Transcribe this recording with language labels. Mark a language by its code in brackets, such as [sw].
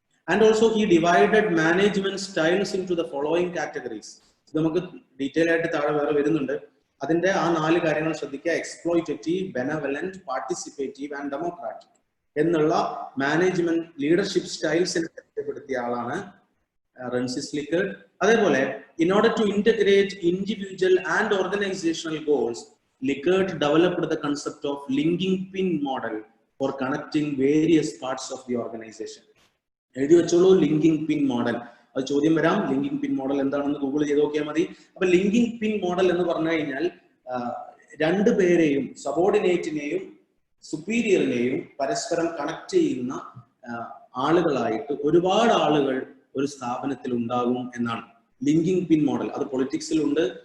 [en] And also he divided management styles into the following categories. [ml] ഇത് നമുക്ക് detail ആയിട്ട് താഴെ വേറെ വരുന്നുണ്ട്. അതിന്റെ ആ 4 കാര്യങ്ങൾ ശ്രദ്ധിക്കുക: exploitative, benevolent, participative and democratic എന്നുള്ള മാനേജ്മെന്റ് ലീഡർഷിപ്പ് സ്റ്റൈൽസിനെ പരിചയപ്പെടുത്തിയ ആളാണ് റെൻസിസ് ലിക്കേർട്ട്. അതേപോലെ [en] in order to integrate individual and organizational goals, Likert developed the concept of linking pin model for connecting various parts of the organization. [ml] എഴുതി വെച്ചോളൂ, linking പിൻ model. അത് ചോദ്യം വരാം. Linking പിൻ model എന്താണെന്ന് ഗൂഗിൾ ചെയ്ത് നോക്കിയാൽ മതി. അപ്പൊ ലിങ്കിങ് പിൻ മോഡൽ എന്ന് പറഞ്ഞു കഴിഞ്ഞാൽ രണ്ടുപേരെയും, സബോർഡിനേറ്റിനെയും സുപ്പീരിയറിനെയും പരസ്പരം കണക്ട് ചെയ്യുന്ന ആളുകളായിട്ട് ഒരുപാട് ആളുകൾ ഒരു സ്ഥാപനത്തിൽ ഉണ്ടാകും എന്നാണ് ലിങ്കിങ് പിൻ മോഡൽ. അത് പൊളിറ്റിക്സിലുണ്ട്.